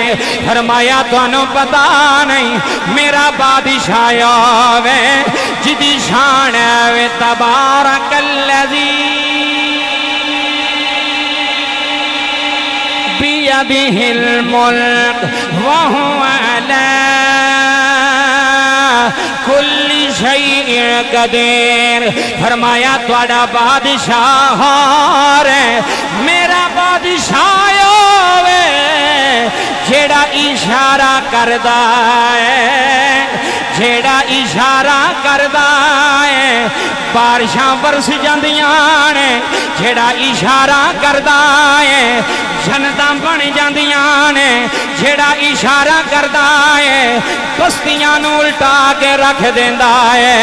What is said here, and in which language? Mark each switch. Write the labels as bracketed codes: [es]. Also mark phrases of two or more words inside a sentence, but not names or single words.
[pa] فرمایا تہانوں پتا نہیں میرا بادشاہ آوے جیدی شان اے [ar] تبارك الذي بيده الملك وهو على كل شيء قدير. [pa] فرمایا تہاڈا بادشاہ اے، میرا بادشاہ ہووے جیہڑا اشارہ کردا اے، جیہڑا اشارہ کردا اے بارشاں برس جاندیاں نے، جیہڑا اشارہ کردا اے جنتاں بن جاندیاں نے، جیہڑا اشارہ کردا اے بستیاں نوں الٹا کے رکھ دیندا اے.